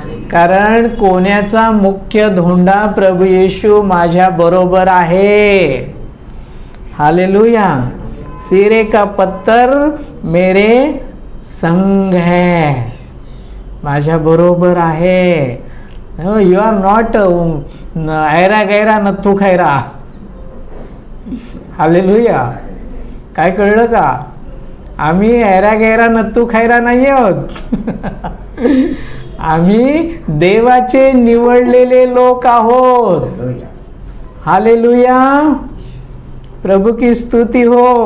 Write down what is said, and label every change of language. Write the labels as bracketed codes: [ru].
[mr] कारण कोण्याचा मुख्य धोंडा प्रभू येशू माझ्या बरोबर आहे। हालेलुया। [hi] सिरे का पत्थर मेरे संग है, [mr] माझ्या बरोबर आहे। [en] you are not [hi] Aira गैरा Nathu Khaira. [mr] Hallelujah. काय कळलं का? आम्ही ऐरा गैरा नथू खैरा नाही आहोत। आम्ही देवाचे निवडलेले लोक आहोत। [hi] हालेलुया। प्रभु की स्तुति हो।